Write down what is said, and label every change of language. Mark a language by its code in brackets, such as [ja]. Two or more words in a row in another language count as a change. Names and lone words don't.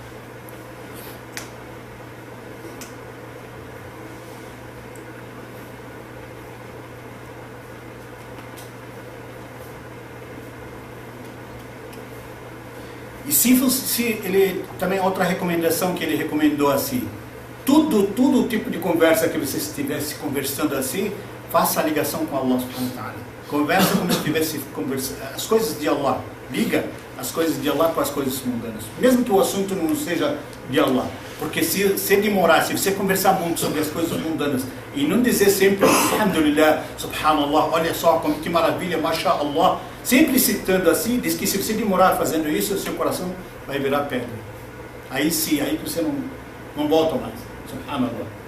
[pt] E se ele também outra recomendação que ele recomendou assim, todo tipo de conversa que você estivesse conversando assim, faça a ligação com [ar] الله سبحانه وتعالى. [pt] Conversa como se estivesse conversando as coisas de Allah, liga as coisas de Allah com as coisas mundanas, mesmo que o assunto não seja de Allah, porque se demorar, se você conversar muito sobre as coisas mundanas e não dizer sempre [ar] الحمد لله، سبحان الله, [pt] olha só como que maravilha, mashallah, sempre citando assim, diz que se você demorar fazendo isso, o seu coração vai virar pedra. Aí sim, aí você não volta mais, subhanallah.